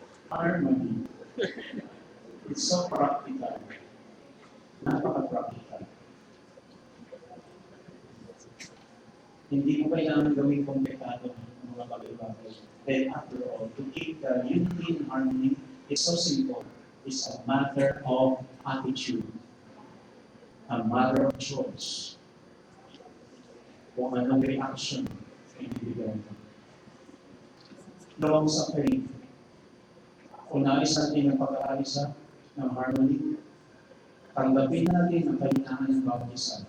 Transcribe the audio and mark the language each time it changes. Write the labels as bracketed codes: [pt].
[en] Harmony. It's so practical. [tl] Napaka-practical. Hindi mo kailangan gawing komplikado ng mga bagay-bagay. [en] Then after all, to keep the unity and harmony is so simple. It's a matter of attitude. A matter of choice. [tl] Kung anong reaction ang ibigay mo. Long sa faith, kung nais natin ang pag-aalisa ng harmony, tanggapin natin ang kalinangan ng bawat isa.